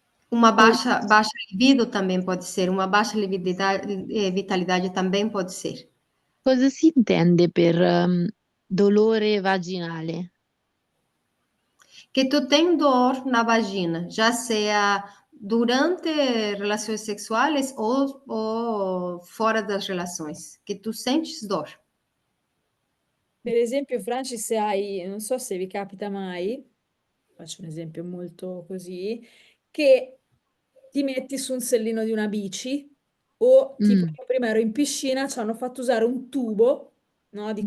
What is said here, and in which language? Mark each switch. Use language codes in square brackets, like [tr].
[pt] Uma baixa libido também pode ser, uma baixa vitalidade também pode ser. [it] Cosa si intende per dolore vaginale? [pt] Que tu tem dor na vagina, já seja durante relações sexuais ou fora das relações, que tu sentes dor. [it] Per esempio, Francis, se hai, non so se vi capita mai, faccio un esempio molto così, che ti metti su un sellino di una bici o tipo Mm, io prima ero in piscina, ci hanno fatto usare un tubo, no, di